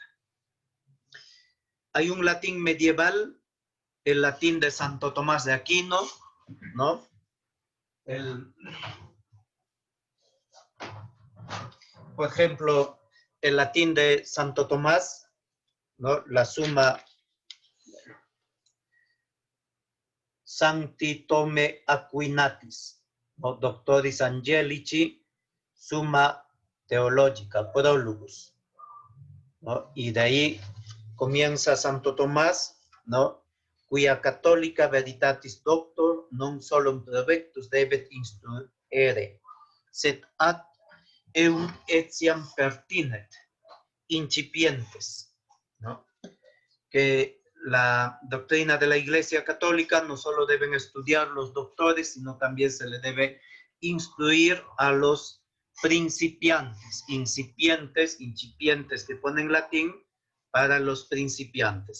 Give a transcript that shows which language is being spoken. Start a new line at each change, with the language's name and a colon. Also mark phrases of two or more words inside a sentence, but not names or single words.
Spanish: Hay un latín medieval, el latín de Santo Tomás de Aquino, ¿no? Por ejemplo, el latín de Santo Tomás, ¿no?
Latin: La Summa Sancti Tome Aquinatis, ¿no? Doctoris Angelici, Summa Theologica, Prologus,
Spanish: ¿no? Y de ahí comienza Santo Tomás, ¿no?
Latin: Quia catholica veritatis doctor non solum provectus debet instruere, sed ad eum etiam pertinet, incipientes,
Spanish: ¿no? Que la doctrina de la Iglesia Católica no solo deben estudiar los doctores, sino también se le debe instruir a los principiantes, incipientes que ponen latín, para los principiantes.